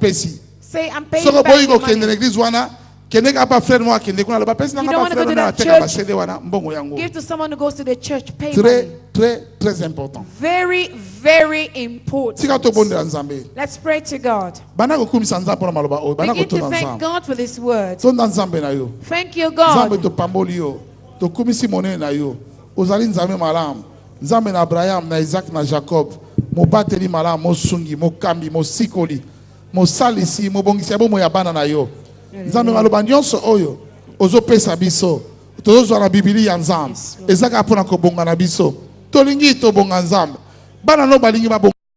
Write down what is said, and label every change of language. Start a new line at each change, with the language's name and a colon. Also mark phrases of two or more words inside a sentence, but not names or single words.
English: Say, I'm paying back money. You don't want to go to that church. Give to someone who goes to the church. Pay
French: très important.
English: Very, very important. Let's pray to God. Begin to thank God for this word. Thank you, God.
Lingala: Nzambe na Abraham, na Isaac, na Jacob, mo bateli malam, mo sungi, mo kambi, mo sikoli, mo salisi, mo bongisi abo mo yabana na yo. Nzambe maloba nyonso oyo ozopesa biso tozozwa na Biblia ya Nzambe ezaka pona kobonga na biso tolingi tobonga Nzambe bana no balingi